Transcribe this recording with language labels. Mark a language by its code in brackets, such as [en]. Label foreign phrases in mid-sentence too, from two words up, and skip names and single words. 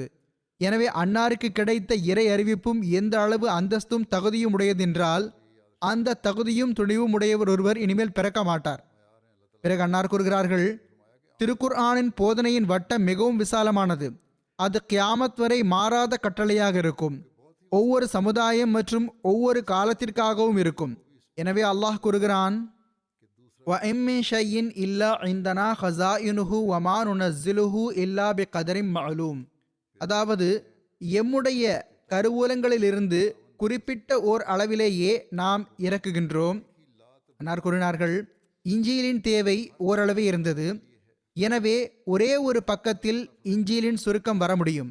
[ta] எனவே அன்னாருக்கு கிடைத்த இறை அறிவிப்பும் எந்த அளவு அந்தஸ்தும் தகுதியும் உடையதென்றால் அந்த தகுதியும் துணிவும் உடையவர் ஒருவர் இனிமேல் பிறக்க மாட்டார். பிறகு அன்னார் கூறுகிறார்கள், திருக்குர்ஆனின் போதனையின் வட்டம் மிகவும் விசாலமானது. அது கியாமத் வரை மாறாத கட்டளையாக இருக்கும். ஒவ்வொரு சமுதாயம் மற்றும் ஒவ்வொரு காலத்திற்காகவும் இருக்கும். எனவே அல்லாஹ் கூறுகிறான், [ar] وَإِن مِّن شَيْءٍ إِلَّا عِندَنَا خَزَائِنُهُ وَمَا نُنَزِّلُهُ إِلَّا بِقَدَرٍ مَعْلُومٍ. [ta] அதாவது எம்முடைய கருவூலங்களிலிருந்து குறிப்பிட்ட ஓர் அளவிலேயே நாம் இறக்குகின்றோம். அன்னார் கூறினார்கள், இஞ்சீலின் தேவை ஓரளவே இருந்தது. எனவே ஒரே ஒரு பக்கத்தில் இஞ்சீலின் சுருக்கம் வர முடியும்.